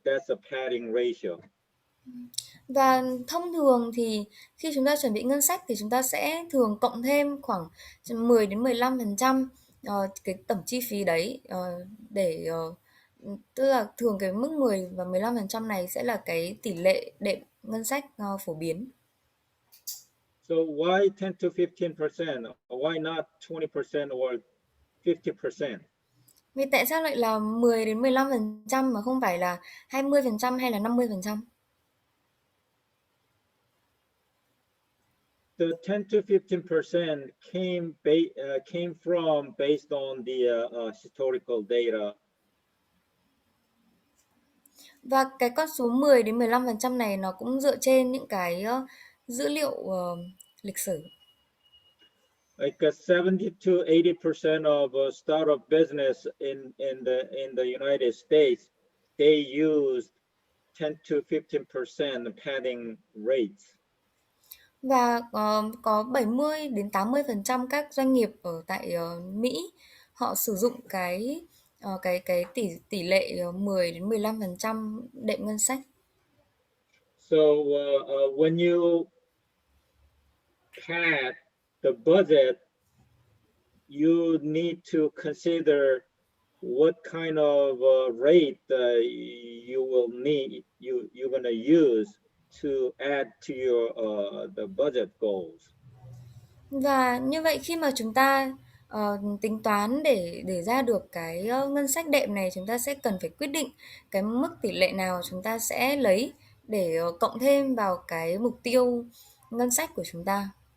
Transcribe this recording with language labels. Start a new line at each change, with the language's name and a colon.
English: That's a padding ratio.
Vietnamese: Và thông thường thì khi chúng ta chuẩn bị ngân sách thì chúng ta sẽ thường cộng thêm khoảng 10 đến 15% cái tổng chi phí đấy để tức là thường cái mức 10 và 15% này sẽ là cái tỷ lệ đệm ngân sách phổ biến.
English: So why 10 to 15%? Why not 20% or 50%?
Vietnamese: Vì tại sao lại là 10 đến 15% mà không phải là 20% hay là 50%?
English: The 10 to 15% came from based on the historical data.
Vietnamese: Và cái con số 10 đến 15% này nó cũng dựa trên những cái dữ liệu lịch sử.
English: Like 70 to 80% of startup business in the United States, they used 10 to 15% padding rates.
Vietnamese: Và có 70 đến 80% các doanh nghiệp ở tại Mỹ họ sử dụng cái tỷ lệ 10 đến 15% đệm ngân sách.
English: So when you pad the budget, you need to consider what kind of rate you will need you're gonna use to add to your the budget goals.
Vietnamese: Và như vậy khi mà chúng ta tính toán để ra được cái ngân sách đệm này chúng ta sẽ cần phải quyết định cái mức tỷ lệ nào chúng ta sẽ lấy để cộng thêm vào cái mục tiêu ngân sách của chúng ta.